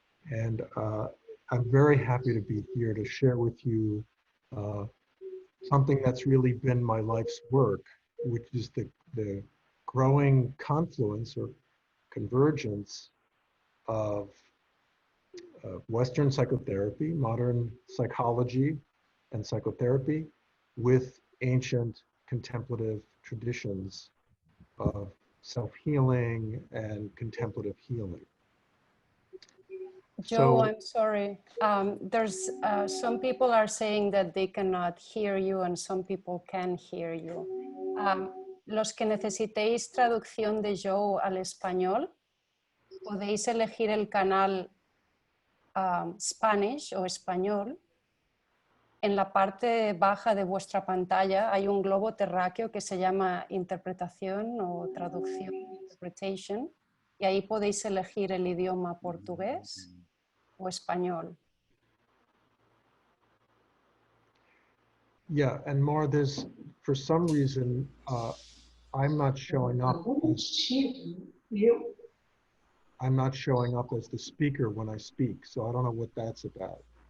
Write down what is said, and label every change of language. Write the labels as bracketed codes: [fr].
[en] And I'm very happy to be here to share with you something that's really been my life's work, which is the growing confluence or convergence of Western psychotherapy, modern psychology and psychotherapy with ancient contemplative traditions of self-healing and contemplative healing. Joe, I'm sorry. There's some people are saying that they cannot hear you and some people can hear you. [es] Los que necesitéis traducción de Joe al español, podéis elegir el canal Spanish o español. En la parte baja de vuestra pantalla hay un globo terráqueo que se llama interpretación o traducción, [en] interpretation, [es] y ahí podéis elegir el idioma portugués o español. [en] Yeah, and Mar, there's, for some reason, I'm not showing up. I'm not showing up as the speaker when I speak, so I don't know what that's about.